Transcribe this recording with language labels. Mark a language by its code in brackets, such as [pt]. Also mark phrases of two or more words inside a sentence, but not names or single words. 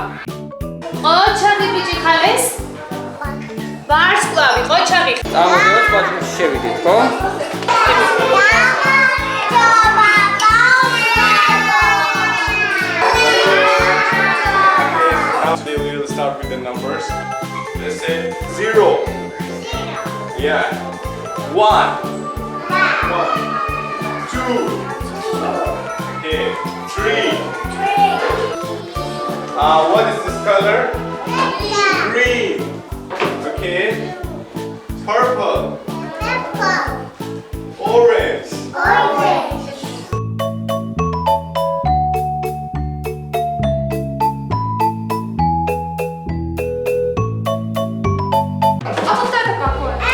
[ka] ყოჩაღი ბიჭი ხარეს? ვარსკვლავი, ყოჩაღი. წამოდეთ ბათუმში შევიდეთ, ხო? [en] Today we will start with the numbers. Let's say 0. Yeah. 1. 2. Okay. 3. What is this color? Green. Okay. Purple. Orange. [ru] А вот это какое?